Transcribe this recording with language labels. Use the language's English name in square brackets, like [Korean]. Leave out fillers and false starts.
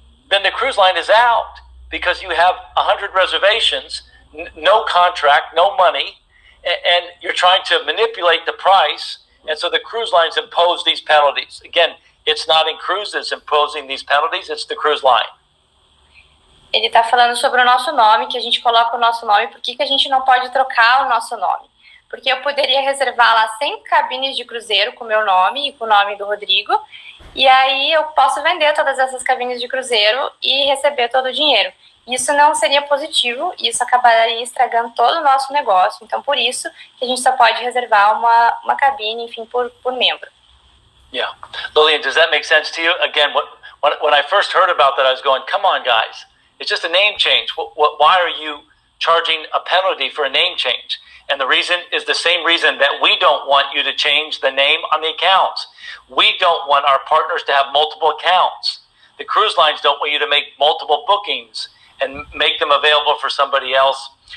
[English] Then the cruise line is out because you have 100 reservations, no contract, no money, and you're trying to manipulate the price And so the cruise lines impose these penalties. Again, it's not inCruises imposing these penalties, it's the cruise line. [Portuguese] Ele está falando sobre o nosso nome, que a gente coloca o nosso nome, por que a gente não pode trocar o nosso nome? Porque eu poderia reservar lá 100 cabines de cruzeiro com o meu nome e com o nome do Rodrigo, e aí eu posso vender todas essas cabines de cruzeiro e receber todo o dinheiro. Isso não seria positivo, isso acabaria estragando todo o nosso negócio. Então, por isso que a gente só pode reservar uma cabine, enfim, por membro. [English] Yeah. Lillian, does that make sense to you? Again, when I first heard about that, I was going, come on, guys. It's just a name change. Why are you charging a penalty for a name change? And the reason is the same reason that we don't want you to change the name on the accounts. We don't want our partners to have multiple accounts. The cruise lines don't want you to make multiple bookings and make them available for somebody else.